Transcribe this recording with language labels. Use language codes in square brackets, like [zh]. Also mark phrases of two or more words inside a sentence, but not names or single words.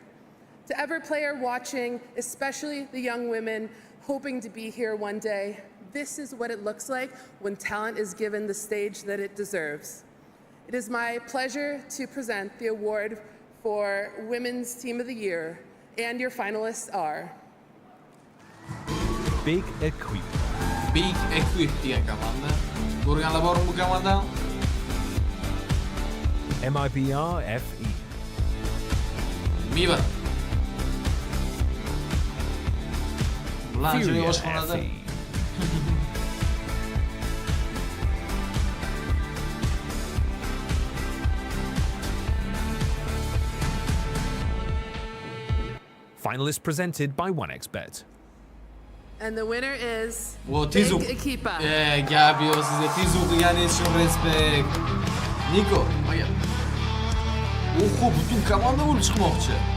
[en] To every player watching, especially the young women hoping to be here one day, this is what it looks like when talent is given the stage that it deserves. It is my pleasure to present the award for Women's Team of the Year, and your finalists are... Big Equip. [uz] Big Equip degan komanda. Ko'rganlar bormi bu komandani? [en] MIBR FE. Miva. Furia FE. Finalists presented by 1xBet. And the winner is Tizu. [uz] Big Equipa. Gabi, sizga Tizu qilganingiz uchun respekt. Niko, mana. Oho, butun komanda bo'lib chiqmoqchi.